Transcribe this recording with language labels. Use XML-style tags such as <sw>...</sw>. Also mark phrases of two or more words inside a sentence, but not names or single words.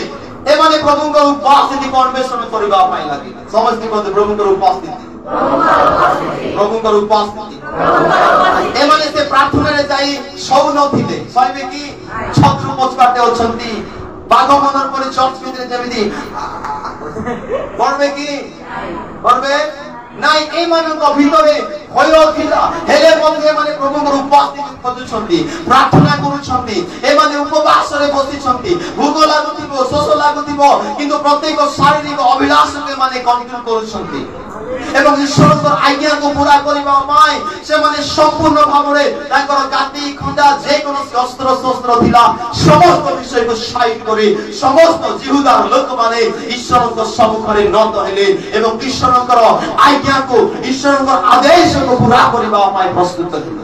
<or>ଏମାନେ ପ୍ରଭୁଙ୍କର ଉପସ୍ଥିତି ଅନ୍ୱେଷଣ କରିବା ପାଇଁ ଲାଗିଲେ। ସମସ୍ତେ କୁହନ୍ତି ପ୍ରଭୁଙ୍କର ଉପସ୍ଥିତି, ପ୍ରଭୁଙ୍କର ଉପସ୍ଥିତି। ଏମାନେ ସେ ପ୍ରାର୍ଥନାରେ ଯାଇ ଶୋଉ ନଥିଲେ। ଶୋଇବେ କି? ଶତ୍ରୁ ପଛପାଟେ ଅଛନ୍ତି, ବାଘ ମନର ପରି ଚର୍ଚ୍ଚ ଭିତରେ ଯେମିତି</or> <bn>করবে কি? করবে নাই।</bn> <or>ଏମାନଙ୍କ ଭିତରେ ଭୟ ଥିଲା, ହେଲେ ମଧ୍ୟ ଏମାନେ ପ୍ରଭୁଙ୍କର ଉପସ୍ଥିତି ଖୋଜୁଛନ୍ତି, ପ୍ରାର୍ଥନା କରୁଛନ୍ତି। ଏମାନେ ଉପବାସରେ ବସିଛନ୍ତି। ଭୋକ ଲାଗୁଥିବ, ଶୋଷ ଲାଗୁଥିବ, କିନ୍ତୁ ପ୍ରତ୍ୟେକ ଶାରୀରିକ ଅଭିଳାଷକୁ ଏମାନେ କଣ୍ଟ୍ରୋଲ କରୁଛନ୍ତି। ଏବଂ ଈଶ୍ୱରଙ୍କର ଆଜ୍ଞାକୁ ପୁରା କରିବା ପାଇଁ ସେମାନେ ସମ୍ପୂର୍ଣ୍ଣ ଭାବରେ ତାଙ୍କର କାତି ଖଣ୍ଡା ଯେକୌଣସି ଅସ୍ତ୍ର ଶସ୍ତ୍ର ଥିଲା ସମସ୍ତ ବିଷୟକୁ ସାଇଡ୍ କରି ସମସ୍ତ ଜିହୁଦାର ଲୋକମାନେ ଈଶ୍ୱରଙ୍କ ସମ୍ମୁଖରେ ନତ ହେଲେ ଏବଂ ଈଶ୍ୱରଙ୍କର ଆଜ୍ଞାକୁ, ଈଶ୍ୱରଙ୍କର ଆଦେଶକୁ ପୁରା କରିବା ପାଇଁ ପ୍ରସ୍ତୁତ ହେଲେ।</or>